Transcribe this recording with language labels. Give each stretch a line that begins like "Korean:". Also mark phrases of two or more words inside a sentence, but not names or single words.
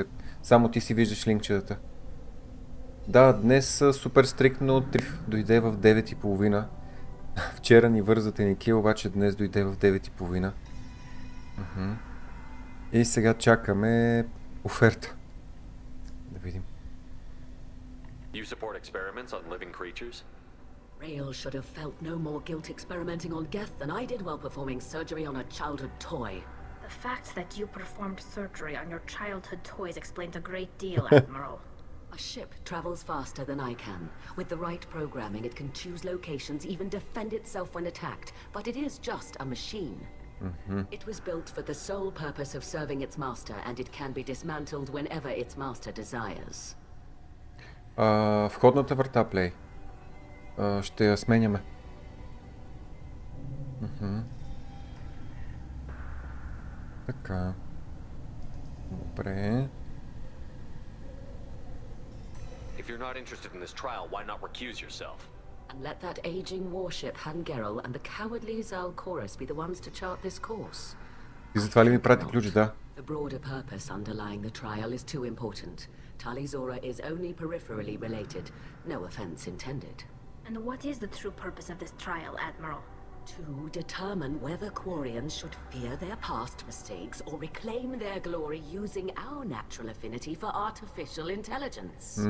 Bulgarian: Само ти си виждаш линкчетата. Да, днес супер стриктно Триф дойде в 9:30. Вчера ни върза Теникия, обаче днес дойде в 9:30. И сега чакаме оферта. Да видим.
English: You support experiments on living creatures? Rael should have felt no more guilt experimenting on Geth than I did while performing surgery on a childhood toy. The fact that you performed surgery on your childhood toys explains a great deal, Admiral. A ship travels faster than I can. With the right programming, it can choose locations, even defend itself when attacked. But it is just a machine. It was built for the sole purpose of serving its master, and it can be dismantled whenever its master desires.
Bulgarian: Входната врата, плей. Ще я сменяме. Така. Добре.
English: If you're not interested in this trial, why not recuse yourself? And let that aging warship Hangerel and the cowardly Zalcorus be the ones to chart this course.
Bulgarian: И затова ли ми прати ключ, да?
English: The broader purpose underlying the trial is too important. Tali's aura is only peripherally related. No offense intended. And what is the true purpose of this trial, Admiral? To determine whether Quarians should fear their past mistakes or reclaim their glory using our natural affinity for artificial intelligence.